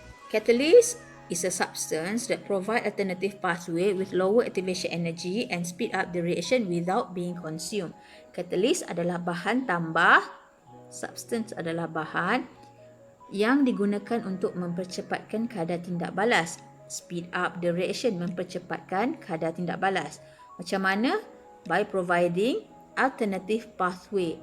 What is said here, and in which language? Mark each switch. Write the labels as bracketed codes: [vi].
[en] Catalyst is a substance that provide alternative pathway with lower activation energy and speed up the reaction without being consumed. [ms] Catalyst adalah bahan tambah, substance adalah bahan yang digunakan untuk mempercepatkan kadar tindak balas. [en] Speed up the reaction, [ms] mempercepatkan kadar tindak balas. Macam mana? [en] By providing alternative pathway.